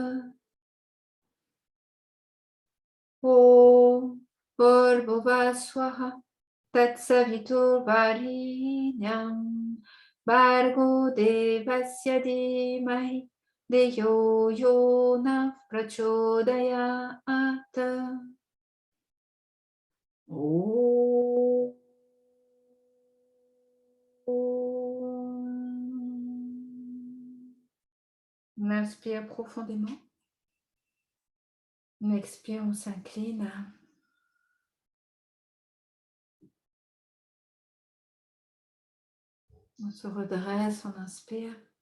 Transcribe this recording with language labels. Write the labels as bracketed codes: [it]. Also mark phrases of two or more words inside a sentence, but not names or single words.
[sa] ॐ भूर्भुवः स्वाहा तत्सवितुर्वरेण्यं भर्गो देवस्य धीमहि धियो यो नः प्रचोदयात्. Om. [fr] On inspire profondément. On expire, on s'incline. On se redresse, on inspire.